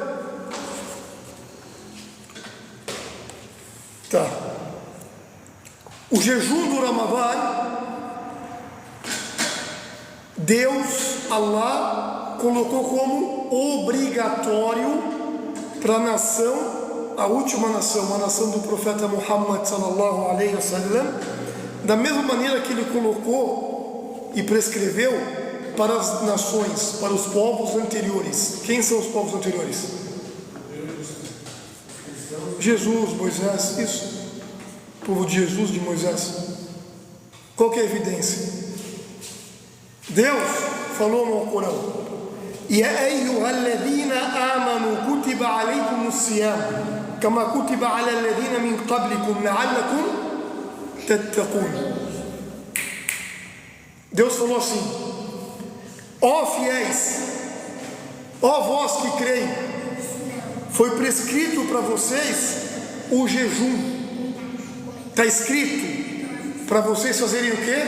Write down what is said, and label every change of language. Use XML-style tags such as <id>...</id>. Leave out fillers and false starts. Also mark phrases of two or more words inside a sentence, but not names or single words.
<pt>Tá. O jejum do Ramadã, Deus, Allah, colocou como obrigatório para a nação, a última nação, a nação do profeta Muhammad</pt> <ar>صلى الله عليه وسلم,</ar> <pt>da mesma maneira que ele colocou e prescreveu para as nações, para os povos anteriores. Quem são os povos anteriores? Jesus, Moisés, isso. O povo de Jesus, de Moisés. Qual que é a evidência? Deus falou no Corão:</pt> <ar>يا أيها الذين آمنوا كتب عليكم الصيام كما كتب على الذين من قبلكم لعلكم تتقون.</ar> <pt>Deus falou assim: ó fiéis, ó vós que creem, foi prescrito para vocês o jejum. Está escrito para vocês fazerem o quê?</pt>